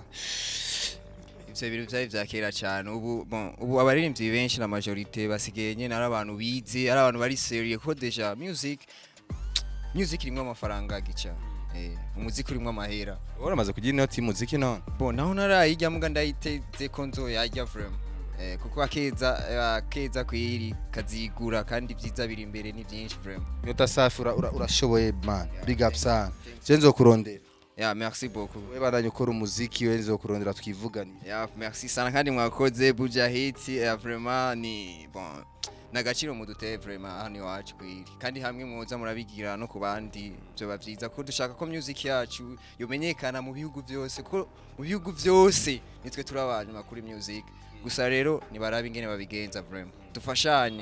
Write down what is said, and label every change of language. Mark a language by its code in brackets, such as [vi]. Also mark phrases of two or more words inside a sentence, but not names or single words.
[rn] ivyo bintu vyari vya kera cyane ubu abaririmbyi benshi na majorité basigaye nyene ari abantu bize ari abantu bari serious ko deja music irimwo amafaranga gica umuziki urimwo amahera uramaze kugira inoti y'umuziki none naho narayijya muga ndayiteze ko nzoyajya vraiment kuko akeza kwiri kazigura kandi vyiza biri imbere ni byinshi vraiment Nyota Safi urashoboye man [en] big up [rn] sana cenzo kurondera [fr] merci beaucoup [rn] we baranye ukora umuziki we nzokurondera twivugane merci sana kandi mwakoze Buja Hit vraiment ni bon nagaciro muduteye vraiment hano iwacu kwiri kandi hamwe mwoza murabigira no ku bandi byo bavyiza ko dushaka ko music yacu yomenyekana mu bihugu byose ko mu bihugu byose nitwe turabanye makuru music gusa rero nibarabe ingene babigenza vraiment dufashanye